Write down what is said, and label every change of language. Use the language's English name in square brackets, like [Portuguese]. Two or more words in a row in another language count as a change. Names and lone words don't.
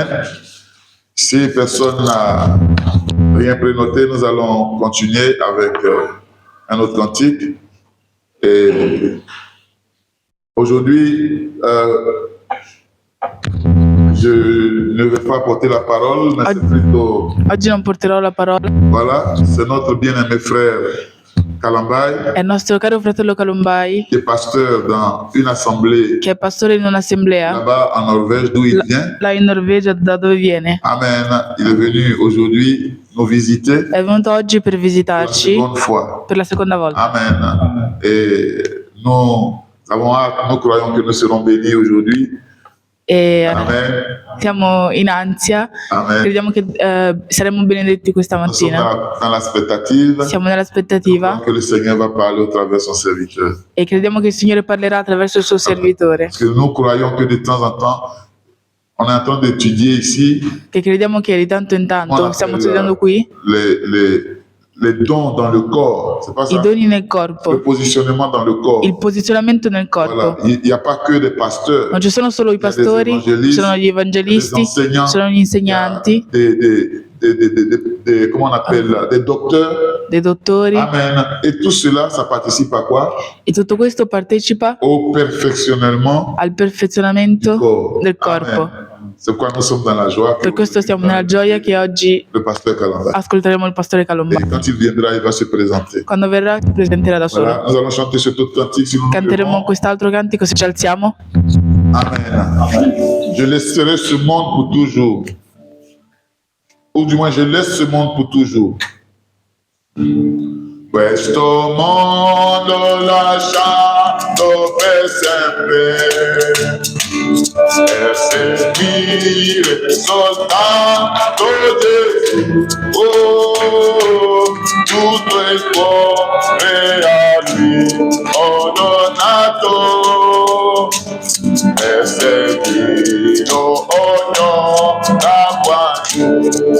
[French] Si personne n'a rien prénoté, nous allons continuer avec un autre cantique. Et aujourd'hui, je ne vais pas porter la parole, mais c'est plutôt... [Italian] Oggi non porterò la parola. [French] Voilà, c'est notre bien-aimé frère Kalambai, [Italian] È il nostro caro fratello Kalumbai, [French] qui est pasteur dans une assemblée [Italian] che è pastore in un'assemblea [French] là-bas en Norvège, d'où il vient. [Italian] là in Norvegia, da dove viene. Amen. [French] Il est venu aujourd'hui nous visiter [Italian] È venuto oggi per [French] pour la [Italian] visitarci [French] seconde fois. [Italian] per la seconda volta. Amen. [French] Et nous avons hâte, nous croyons que nous serons bénis aujourd'hui. [Italian] E Amen. siamo in ansia, Amen. crediamo che saremo benedetti questa [French] Nous sommes [Italian] mattina. [French] dans l'aspettative. [Italian] Siamo nell'aspettativa [French] Que le Seigneur va parler au travers de son serviteur. [Italian] e crediamo che il Signore parlerà attraverso il suo servitore. [French] Parce que nous croyons que de temps en temps, on est en train d'étudier ici [Italian] Che crediamo che di tanto in tanto Buona stiamo bella. studiando qui [French] les dons dans le corps. C'est pas [Italian] i [French] ça? [Italian] doni nel [French] Le [Italian] corpo, [French] positionnement dans le corps. [Italian] il posizionamento nel [French] Voilà. [Italian] corpo. [French] Il n'y a pas que des pasteurs. [Italian] Non ci sono solo i [French] Il y a des [Italian] pastori, [French] évangélistes, [Italian] ci sono gli evangelisti, [French] des enseignants, [Italian] ci sono gli insegnanti, [French] comment on appelle, des docteurs. [Italian] dei dottori Amen. [French] Et tout cela, ça participe à quoi? [Italian] e tutto questo partecipa [French] Au perfectionnement [Italian] al [French] du [Italian] perfezionamento [French] corps. [Italian] del corpo. Amen. [French] C'est pourquoi nous sommes dans la joie que [Italian] Per questo siamo nella gioia che oggi [French] le pasteur Kalamba. [Italian] ascolteremo il pastore [French] Et [Italian] Calomba. [French] quand il viendra, il va se présenter. [Italian] Quando verrà si presenterà da solo. [French] Voilà, nous allons chanter ce autre cantique si nous nous [Italian] Canteremo [French] levons. [Italian] quest'altro cantico se ci alziamo. Amen. [French] Je laisserai ce monde pour toujours. Ou du moins, je laisse ce monde pour toujours. [Italian] Questo mondo lasciato per sempre, per seguire soltanto Gesù. Oh, tutto il cuore a lui ho donato, per seguirlo ognuna quando.